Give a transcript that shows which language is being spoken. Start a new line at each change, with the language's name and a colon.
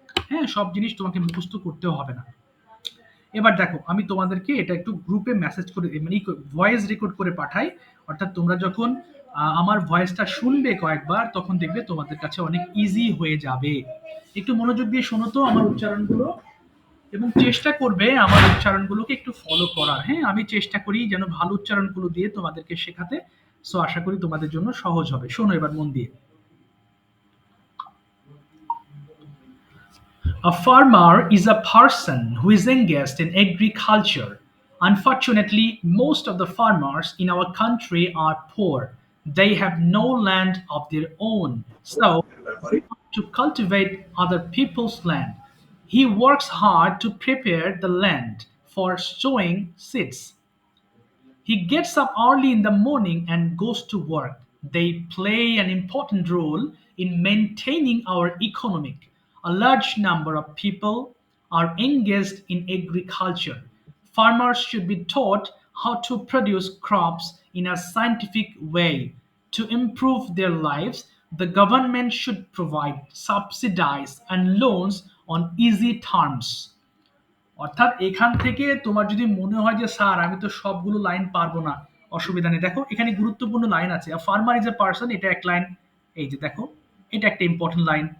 Bangla: হ্যাঁ সব জিনিস তোমাকে মুখস্থ করতেও হবে না। এবার দেখো আমি তোমাদেরকে এটা একটু গ্রুপে মেসেজ করে মানে ভয়েস রেকর্ড করে পাঠাই, অর্থাৎ তোমরা যখন আমার ভয়েসটা শুনবে কয়েকবার তখন দেখবে তোমাদের কাছে অনেক ইজি হয়ে যাবে। একটু মনোযোগ দিয়ে শোনো তো আমার উচ্চারণগুলো, এবং চেষ্টা করবে আমার উচ্চারণগুলোকে একটু ফলো করার। হ্যাঁ আমি চেষ্টা করি যেন ভালো উচ্চারণগুলো দিয়ে তোমাদেরকে শেখাতে, সো আশা করি তোমাদের জন্য সহজ হবে। শোনো এবার মন দিয়ে।
English: A farmer is a person who is engaged in agriculture. Unfortunately, most of the farmers in our country are poor. They have no land of their own, so they have to cultivate other people's land. He works hard to prepare the land for sowing seeds. He gets up early in the morning and goes to work. They play an important role in maintaining our economy. A large number of people are engaged in agriculture. Farmers should be taught how to produce crops in a scientific way. To improve their lives, the government should provide subsidies and loans on easy terms.
Bangla: অর্থাৎ এখান থেকে তোমার যদি মনে হয় যে sir আমি তো সবগুলো লাইন পারবো না, অসুবিধা নেই। দেখো এখানে গুরুত্বপূর্ণ লাইন আছে,
English: farmer is a person,
Bangla: এটা এক লাইন। এই যে দেখো এটা একটা ইম্পর্টেন্ট লাইন।